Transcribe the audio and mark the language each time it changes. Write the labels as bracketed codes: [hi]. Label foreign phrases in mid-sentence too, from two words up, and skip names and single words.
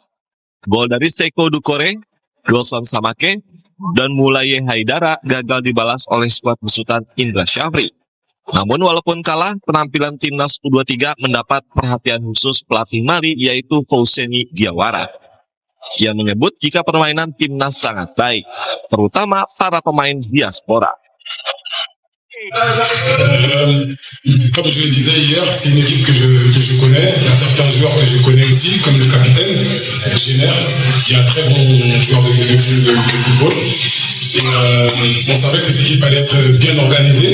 [id] Gol dari Seiko Dukore, Wilson Samake, dan Mulaye Haidara gagal dibalas oleh skuad besutan Indra Syafri. Namun walaupun kalah, penampilan Timnas U23 mendapat perhatian khusus pelatih Mali yaitu Fouseni Diawara. Ia menyebut jika permainan Timnas sangat baik, terutama para pemain diaspora. [fr] Comme je le disais hier, c'est une équipe que je connais. Il y a certains joueurs que je connais aussi, comme le capitaine, Jenner, qui est un très bon joueur de football. Et on savait que cette équipe allait être bien organisée.